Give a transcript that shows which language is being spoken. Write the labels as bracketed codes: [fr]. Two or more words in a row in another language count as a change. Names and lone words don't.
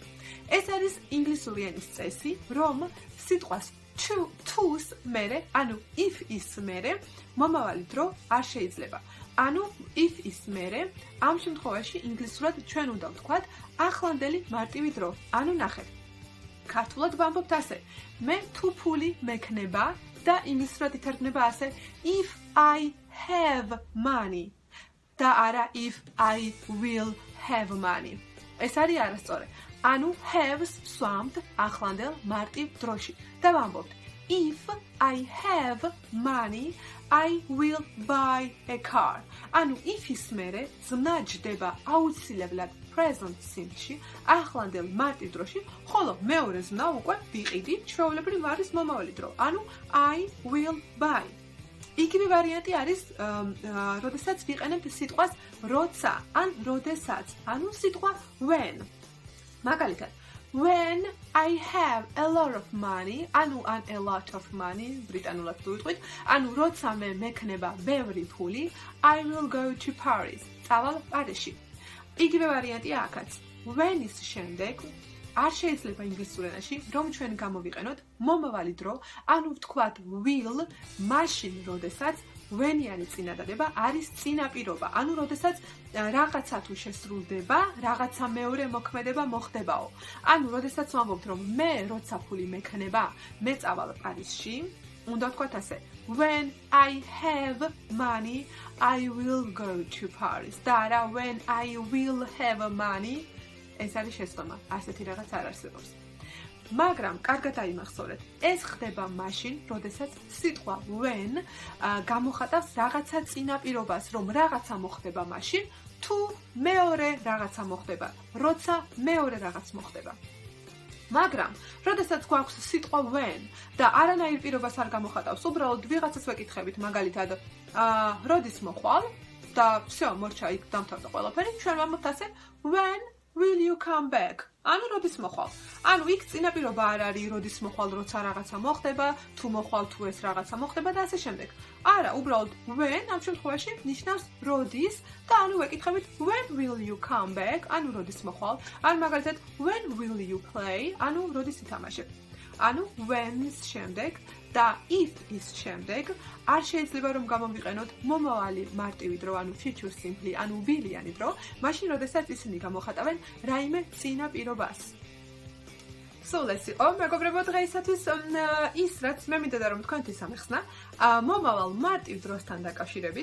[ka] ეს არის ინგლისური ენის წესი, რომ სიტყვას to-ს მერე, ანუ if ის მერე, მომავალი დრო არ შეიძლება. ანუ if ის მერე, ამ შემთხვევაში ინგლისურად ჩვენ უნდა ვთქვათ ახლანდელი მარტივი დრო. ანუ ნახეთ. ქართულად ვამბობთ ასე: მე თუ ფული მექნება და ინგლისურად ითარგმნება ასე: [en] if I have money [ka] და არა [en] if I will have money. [ka] ეს არის არასწორი. ანუ have-ს ვსვამთ ახლანდელ მარტივ დროში და ვამბობთ [en] if I have money I will buy a car. [ka] ანუ if-ის მერე ზმნა ჯდება აუცილებლად [en] present simple-ში [ka] ახლანდელ მარტივ დროში, ხოლო მეორე ზმნა უკვე ვიყიდი ჩვეულებრივ არის მომავალი დრო. [en] ანუ I will buy. [ka] იგივე ვარიანტი არის, როდესაც ვიყენებთ სიტყვას როცა ან როდესაც, ანუ სიტყვა when. [en] მაგალითად, when I have a lot of money, ანუ an a lot of money, [ka] ბრიტანულად თუ ვიტყვით, ანუ როცა მე მექნება ბევრი ფული, [en] I will go to Paris. [ka] წავალ პარიზში. იგივე ვარიანტია აქაც. when-ის შემდეგ არ შეიძლება ინგლისურ ენაში, რომ ჩვენ გამოვიყენოთ მომავალი დრო, ანუ ვთქვათ will, მაშინ როდესაც when-იანი წინადადება არის წინაპირობა, ანუ როდესაც რაღაცა თუ შესრულდება, რაღაცა მეორე მოქმედება მოხდებაო. ანუ როდესაც ვამბობთ, რომ მე როცა ფული მექნება, მე წავალ პარიზში, უნდა ვთქვათ ასე: [en] when I have money, I will go to Paris. [ka] და არა [en] when I will have money. [ka] ეს არის შეცდომა, ასეთი რაღაც არ არსებობს. მაგრამ კარგად აიმახსოვრეთ, ეს ხდება მაშინ, როდესაც სიტყვა when გამოხატავს რაღაცა წინაპირობას, რომ რაღაცა მოხდება მაშინ, თუ მეორე რაღაცა მოხდება, როცა მეორე რაღაც მოხდება. მაგრამ, როდესაც გვაქვს სიტყვა when და არანაირ პირობას არ გამოხატავს, უბრალოდ ვიღაცას ვეკითხებით, მაგალითად, როდის მოხვალ და всё, მორჩა იქ დამთავრდა ყველაფერი, ჩვენ ვამბობთ ასე [en] when will you come back? [ka] ანუ როდის მოხვალ? ანუ იქ წინაპირობა არ არის როდის მოხვალ, როცა რაღაცა მოხდება, თუ მოხვალ თუ ეს რაღაცა მოხდება და ასე შემდეგ. არა, უბრალოდ when ამ შემთხვევაში ნიშნავს როდის და ანუ ვეკითხებით [en] when will you come back? [ka] ანუ როდის მოხვალ? ან მაგალითად [en] when will you play? [ka] ანუ როდის ითამაშებ? ანუ when-ის შემდეგ და if-ის შემდეგ არ შეიძლება რომ გამოვიყენოთ მომავალი მარტივი დრო, ანუ [en] future simple, [ka] ანუ will-იანი დრო, მაშინ როდესაც ისინი გამოხატავენ რაიმე წინაპირობას. სულ ეს იყო მეგობრებო დღეისათვის ის რაც მე მინდოდა რომ თქვენთვის ამეხსნა მომავალ მარტივ დროსთან დაკავშირებით.